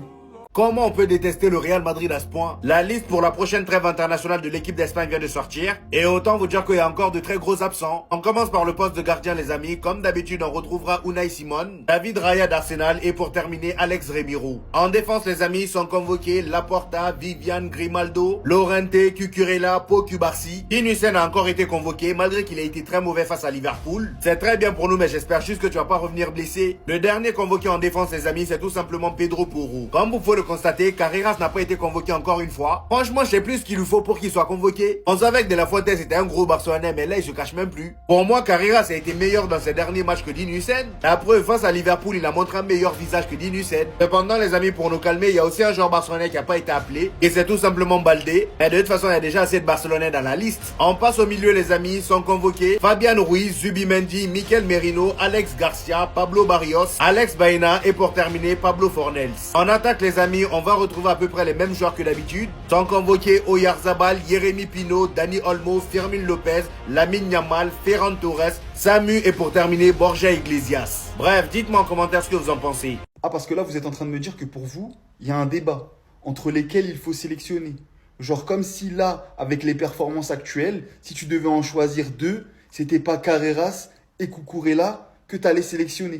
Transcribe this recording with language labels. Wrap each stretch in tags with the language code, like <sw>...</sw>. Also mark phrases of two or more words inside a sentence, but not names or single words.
<fr>Comment on peut détester le Real Madrid à ce point? La liste pour la prochaine trêve internationale de l'équipe d'Espagne vient de sortir. Et autant vous dire qu'il y a encore de très gros absents. On commence par le poste de gardien les amis. Comme d'habitude on retrouvera Unai Simon, David Raya d'Arsenal et pour terminer Alex Remiro. En défense les amis sont convoqués Laporta, Vivian, Grimaldo, Llorente, Cucurella, Pau Cubarsí. Dinhusen a encore été convoqué malgré qu'il a été très mauvais face à Liverpool. C'est très bien pour nous mais j'espère juste que tu vas pas revenir blessé. Le dernier convoqué en défense les amis c'est tout simplement Pedro Porro. Comme vous pouvez le constater, Carreras n'a pas été convoqué encore une fois. Franchement, je sais plus ce qu'il lui faut pour qu'il soit convoqué. On savait que De La Fuente c'était un gros Barcelonais, mais là il se cache même plus. Pour moi, Carreras a été meilleur dans ses derniers matchs que Dinhusen. La preuve, face à Liverpool, il a montré un meilleur visage que Dinhusen. Cependant, les amis, pour nous calmer, il y a aussi un joueur barcelonais qui n'a pas été appelé, et c'est tout simplement Baldé. Mais de toute façon, il y a déjà assez de Barcelonais dans la liste. On passe au milieu, les amis, sont convoqués Fabian Ruiz, Zubimendi, Mikel Merino, Alex Garcia, Pablo Barrios, Alex Baena et pour terminer, Pablo Fornells. En attaque, les amis, on va retrouver à peu près les mêmes joueurs que d'habitude. Sont convoqués Oyarzabal, Jérémy Pino, Dani Olmo, Fermin Lopez, Lamine Yamal, Ferran Torres, Samu et pour terminer Borja Iglesias. Bref, dites-moi en commentaire ce que vous en pensez. Ah, parce que là, vous êtes en train de me dire que pour vous, il y a un débat entre lesquels il faut sélectionner. Genre comme si là, avec les performances actuelles, si tu devais en choisir deux, c'était pas Carreras et Cucurella que tu allais sélectionner.</fr>